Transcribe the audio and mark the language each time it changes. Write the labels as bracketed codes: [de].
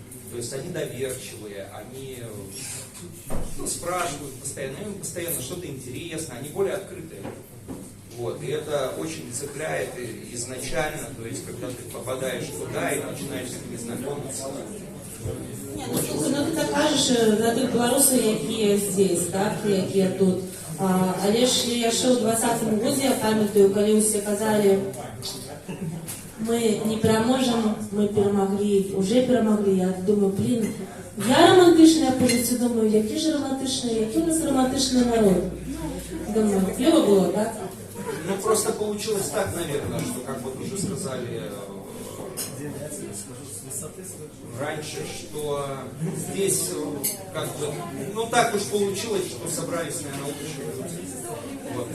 [ru] То есть они доверчивые, они спрашивают постоянно, им постоянно что-то интересно, они более открытые. Вот, и это очень цепляет изначально, то есть когда ты попадаешь туда и начинаешь с ними знакомиться. [uk] Ні, ну слухай, ну ти так кажеш за тих білорусів, які [ru] здесь, [uk] так, які тут. Але ж я ще у 20-му году, я пам'ятаю, коли усі казали, мы не переможем, мы перемогли, уже перемогли. Я думаю, блін, я романтична, я позицію думаю, які ж романтичні, який у нас романтичний народ. Думаю, клево було, так? [ru] Ну, просто получилось так, наверное, что, как вот уже сказали раньше, что здесь как бы, ну так уж получилось, что собрались, наверное, лучшие люди. Вот.